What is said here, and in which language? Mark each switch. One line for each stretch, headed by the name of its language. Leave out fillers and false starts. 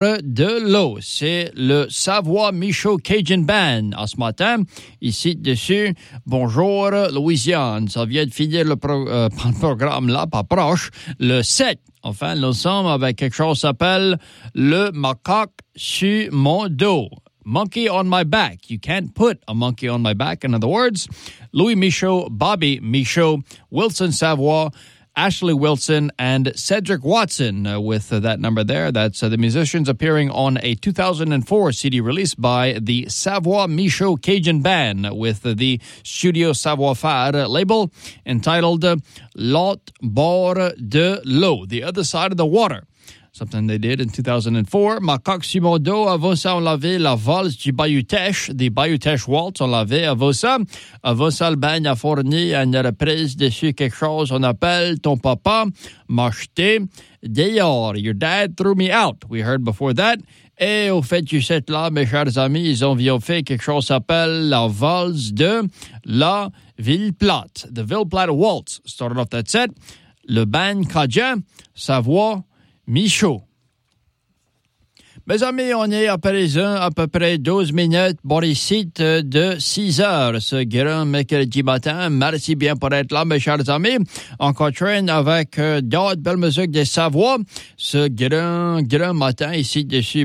French: De l'eau, c'est le Savoie Michaud Cajun Band. À ce matin, ici dessus, bonjour Louisiane. Ça vient de finir le programme là, pas proche, le 7. Enfin, l'ensemble avec quelque chose qui s'appelle le macaque sur mon dos.
English: Monkey on my back. You can't put a monkey on my back. In other words, Louis Michaud, Bobby Michaud, Wilson Savoie, Ashley Wilson and Cedric Watson with that number there. That's the musicians appearing on a 2004 CD released by the Savoie Michaud Cajun Band with the Studio Savoie Faire label entitled L'autre bord de l'eau, the other side of the water. Something they did in 2004.
French: Macaque sur mon dos, avant ça, on l'avait la valse du Bayou Teche.
English: The Bayou Teche waltz,
French: on l'avait avant ça, le bagne a fourni une reprise dessus quelque chose. On appelle ton papa m'a jeté dehors.
English: Your dad threw me out, we heard before that.
French: Et au fait, tu sais là, mes chers amis, ils ont bien fait quelque chose s'appelle la valse de la Ville Plate.
English: The Ville Plate waltz started off that set.
French: Le bagne cajun, Savoie Michaud. Mes amis, on est à présent à peu près 12 minutes, bon ici de 6 heures, ce grand mercredi matin. Merci bien pour être là, mes chers amis. On continue avec d'autres belles musiques de Savoie, ce grand, grand matin ici dessus.